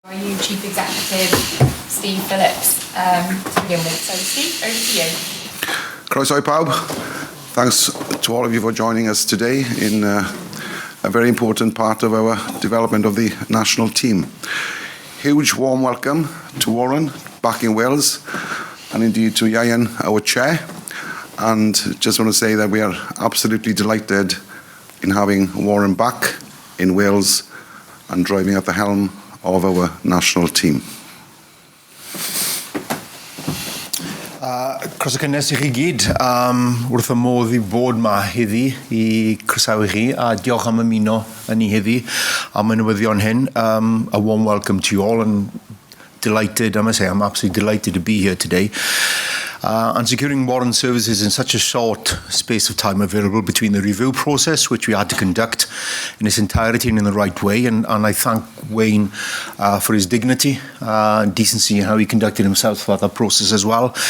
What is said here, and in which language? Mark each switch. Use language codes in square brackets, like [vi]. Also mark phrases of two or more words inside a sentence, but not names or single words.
[en] WRU Chief Executive Steve Phillips to begin with. So Steve, over to you. [cy] Croeso I pawb. [en] Thanks to all of you for joining us today in a very important part of our development of the national team. Huge warm welcome to Warren back in Wales, and indeed to Ieuan, our chair. And just want to say that we are absolutely delighted in having Warren back in Wales and driving at the helm of our national team. [cy] Croeso cynnes i chi gyd, wrth y modd i bod ma heddi i croesawu chi, a diolch am ymuno yn ni heddi am y newyddion hyn. [en] A warm welcome to you all, and delighted, I must say, I'm absolutely delighted to be here today. And securing Warren's services in such a short space of time available between the review process, which we had to conduct in its entirety and in the right way, and I thank Wayne for his dignity and decency and how he conducted himself throughout that process as well.